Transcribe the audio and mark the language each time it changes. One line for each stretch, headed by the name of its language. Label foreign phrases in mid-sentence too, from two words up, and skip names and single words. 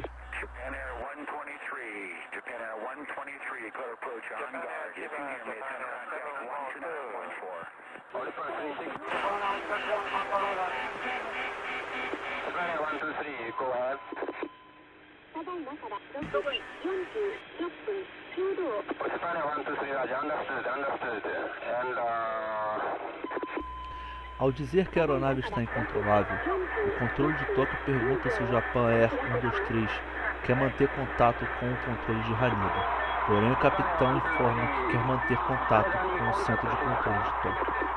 English: Japan Air 123, Japan Air 123, clear approach on guard. If you hear me, it's on contact 12914. Japan Air 123, go ahead.
Japanese: ただいまから6時46分ちょうど
English: Japan Air 123, Roger, understood. And,
Portuguese: Ao dizer que a aeronave está incontrolável, o controle de toque pergunta se o Japan Air 123 quer manter contato com o controle de Haneda, porém o capitão informa que quer manter contato com o centro de controle de toque.